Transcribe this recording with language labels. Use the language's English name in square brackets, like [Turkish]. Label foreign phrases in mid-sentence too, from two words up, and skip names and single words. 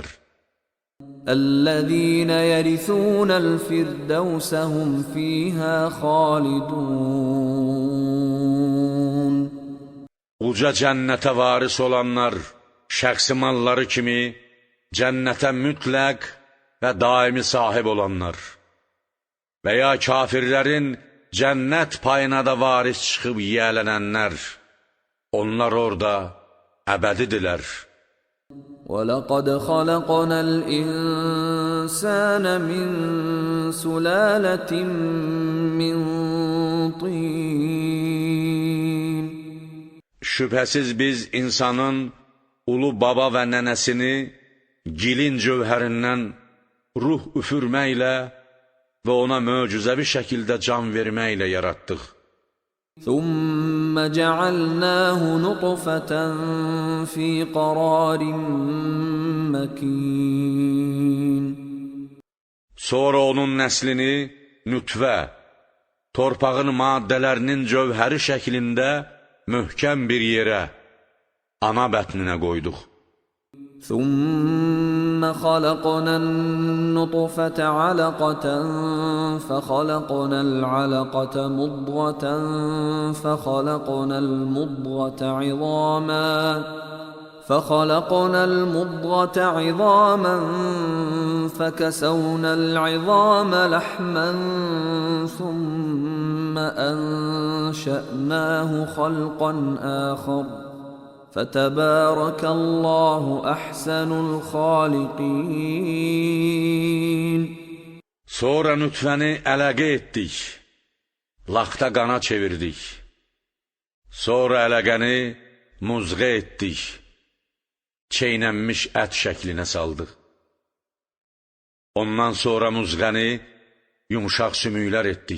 [Arabic] الَّذِينَ يَرِثُونَ الْفِرْدَوْسَ هُمْ فِيهَا خَالِدُونَ. [Azerbaijani] Uca cənnətə varis olanlar, şəxsi malları kimi cənnətə mütləq və daimi sahib olanlar və ya kafirlərin cənnət payına da varis çıxıb yiyələnənlər, onlar orada əbədidirlər. [Arabic] وَلَقَدْ خَلَقْنَا الْإِنسَانَ مِنْ سُلَالَةٍ مِنْ طِينٍ. [Azerbaijani] Şübhəsiz biz insanın ulu baba və nənəsini gilin cövhərindən ruh üfürməklə və ona möcüzəvi şəkildə can verməklə yaratdıq. [Arabic] ثُمَّ جَعَلْنَاهُ نُطْفَةً فِي قَرَارٍ مَكِينٍ. [Azerbaijani] Sonra onun nəslini nütvə, torpağın maddələrinin cövhəri şəklində möhkəm bir yerə, ana bətninə qoyduq. [Arabic] ثُمَّ خَلَقْنَا النُّطْفَةَ عَلَقَةً فَخَلَقْنَا الْعَلَقَةَ مُضْغَةً فَخَلَقْنَا الْمُضْغَةَ عِظَامًا فكسونا العظام لحما ثم أنشأناه خلقا آخر فتبارك الله أحسن الخالقين. [Azerbaijani] Sonra nütfəni ələqə etdik, laxta qana çevirdik. Sonra ələqəni muzğa etdik, çeynənmiş ət şəklinə saldıq. Ondan sonra muzğəni yumuşaq sümüklər etdik.